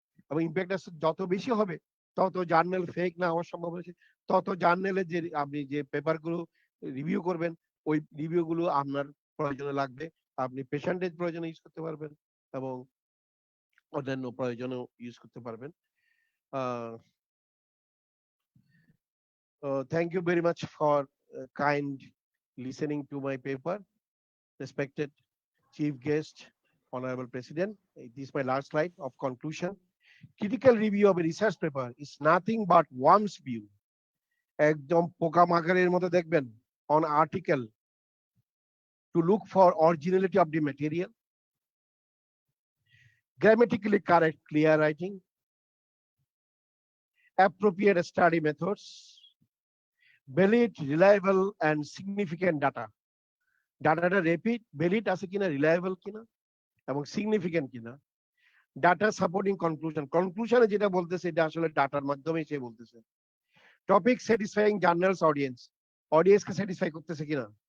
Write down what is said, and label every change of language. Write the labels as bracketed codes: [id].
[bn] এবং ইম্প্যাক্ট যত বেশি হবে তত জার্নাল ফেক না হওয়ার সম্ভাবনা আছে, তত জার্নালে যে আপনি যে পেপারগুলো রিভিউ করবেন ওই রিভিউগুলো আপনার প্রয়োজনে লাগবে, আপনি পেশেন্টের প্রয়োজনে ইউজ করতে পারবেন এবং অন্যান্য প্রয়োজনেও ইউজ করতে পারবেন। [en] Thank you very much for kind listening to my paper. Respected Chief Guest, Honorable President, this is my last slide of conclusion. Critical review of a research paper is nothing but one's view. [bn] একদম পোকামাকড়ের মতো দেখবেন [en] on article to look for originality of the material, grammatically correct, clear writing, appropriate study methods, valid, reliable, and significant data. [bn] ডাটাটা rapid, valid আছে কিনা, reliable কিনা এবং significant কিনা, ডাটা সাপোর্টিং কনক্লুশন, কনক্লুশনে যেটা বলতেছে এটা আসলে ডাটার মাধ্যমে সে বলতেছে। [en] topic satisfying journals audience, [bn] অডিয়েন্সকে satisfy করতেছে কিনা।